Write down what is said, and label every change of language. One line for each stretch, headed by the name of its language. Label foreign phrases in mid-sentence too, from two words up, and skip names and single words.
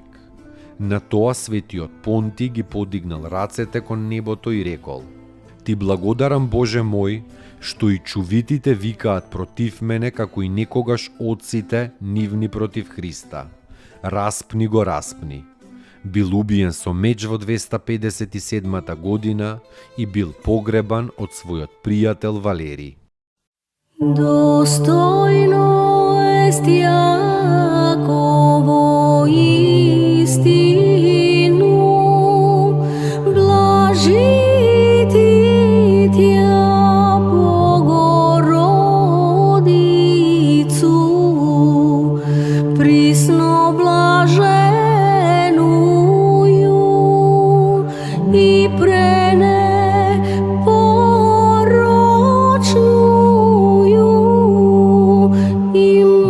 Macedonian: На тоа светиот Понтий ги подигнал рацете кон небото и рекол: Ти благодарам Боже мој, што и чувитите викаат против мене како и некогаш отците нивни против Христа. Распни го, распни. Бил убиен со меч во 257 година и бил погребан од својот пријател Валерий.
Church Slavic: Достојно ест Јаково истину, блажити тја Богородицу, присно блаженују и пренепорочнују и